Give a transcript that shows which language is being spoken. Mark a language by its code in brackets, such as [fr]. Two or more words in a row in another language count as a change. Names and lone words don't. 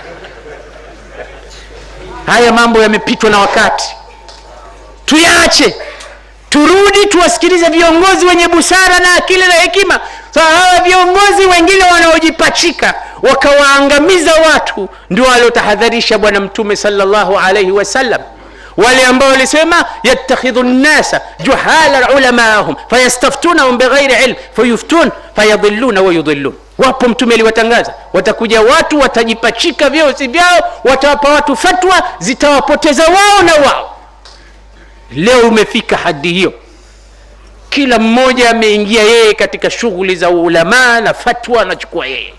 [sw] Haya mambo yamepitwa na wakati, tuyaache, turudi tuwasikilize viongozi wenye busara na akili na hekima. Hawa viongozi wengine wanaojipachika wakawaangamiza watu ndio waliotahadharisha bwana Mtume [ar] صلى الله عليه وسلم. [sw] Wale ambao walisema [ar] يتخذ الناس جهالا علماءهم فيستفتونهم بغير علم فيفتون فيضلون ويضلون. [sw] Wapo Mtume aliwatangaza watakuja watu watajipachika vyao si vyao, watawapa watu fatwa zitawapoteza wao na wao. Leo umefika hadi hiyo, kila mmoja ameingia yeye katika shughuli za ulama na fatwa anachukua yeye.